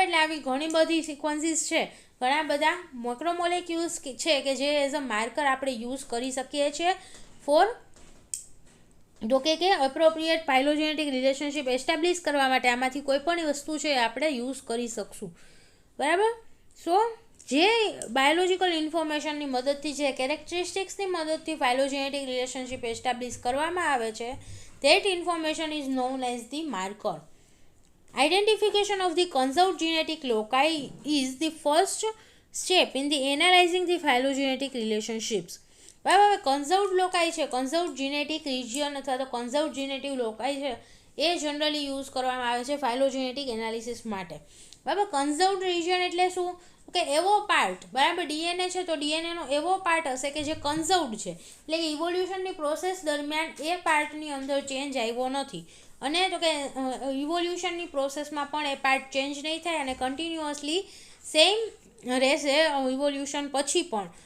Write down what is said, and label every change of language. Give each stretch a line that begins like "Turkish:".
Gujarati: એટલે આવી ઘણી બધી સિક્વન્સીસ છે, ઘણા બધા મેક્રોમોલેક્યુલ્સ છે કે જે એઝ અ માર્કર આપણે યુઝ કરી શકીએ છીએ ફોર તો કે એપ્રોપ્રિએટ ફાઇલોજેનેટિક રિલેશનશિપ એસ્ટાબ્લિશ કરવા માટે. આમાંથી કોઈ પણ વસ્તુ છે આપણે યુઝ કરી શકશું. બરાબર. સો જે બાયોલોજિકલ ઇન્ફોર્મેશનની મદદથી, જે કેરેક્ટરિસ્ટિક્સની મદદથી ફાઇલોજેનેટિક રિલેશનશિપ એસ્ટાબ્લિશ કરવામાં આવે છે,
English: that information is known as the marker. Identification of the conserved genetic loci is the first step in the analyzing the phylogenetic relationships.
Gujarati: બરાબર. કન્ઝર્વડ લોકાઈ છે, કન્ઝર્વડ જીનેટિક રિજિયન અથવા તો કન્ઝર્વડ જીનેટિક લોકાઈ છે, એ generally use કરવામાં આવે છે ફાઇલોજેનેટિક analysis માટે. બરાબર. કન્ઝર્વડ રિજિયન એટલે શું? કે એવો પાર્ટ, બરાબર, DNA છે તો DNAનો એવો પાર્ટ હશે કે જે કન્ઝર્વડ છે, એટલે કે ઇવોલ્યુશનની પ્રોસેસ દરમિયાન એ પાર્ટની અંદર ચેન્જ આવ્યો નથી, અને તો કે ઇવોલ્યુશનની પ્રોસેસમાં પણ એ પાર્ટ ચેન્જ નહીં થાય અને કન્ટિન્યુઅસલી સેમ રહેશે ઇવોલ્યુશન પછી પણ.